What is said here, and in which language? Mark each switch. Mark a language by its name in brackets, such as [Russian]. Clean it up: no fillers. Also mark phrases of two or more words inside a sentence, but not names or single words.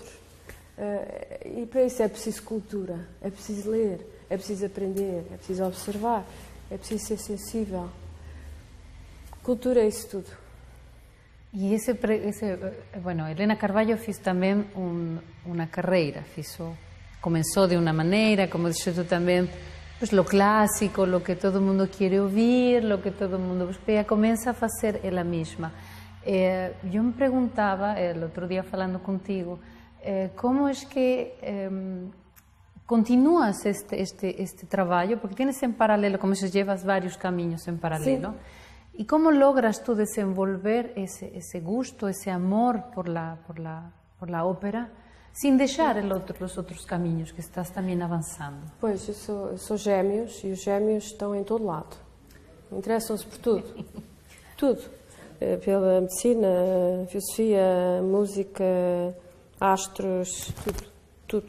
[Portuguese] E para isso é preciso cultura, é preciso ler, é preciso aprender, é preciso observar, é preciso ser sensível. Cultura é isso tudo. E bueno, Helena Carballo fez também uma carreira, começou de uma maneira, como disse tu também, [Spanish] pues lo clássico, lo que todo mundo [Portuguese] quer ouvir, [Spanish] lo que todo mundo busca, [Portuguese] e começa a fazer ela mesma. Eu me perguntava, o outro dia falando contigo, como é que continuas este trabalho, [Spanish] porque tienes en paralelo, como se llevas [Portuguese] vários caminhos [Spanish] en paralelo, sí. ¿Y cómo logras tú desenvolver ese gusto, ese amor por la ópera, sin deixar los [Portuguese] outros caminhos que estás também avançando? Pois, eu sou gêmeos e os gêmeos estão em todo lado. Interessam-se por tudo. Tudo. Pela medicina, filosofia, música, astros, tudo.